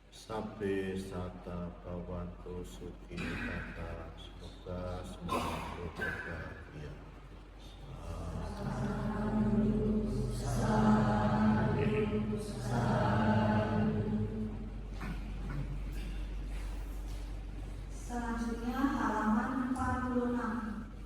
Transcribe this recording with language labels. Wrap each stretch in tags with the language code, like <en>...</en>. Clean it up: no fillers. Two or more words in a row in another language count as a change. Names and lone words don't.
<pi>Sabbe sata bhavantu sukhita.</pi> <id>Semoga semua berbahagia. Selanjutnya halaman 46.</id>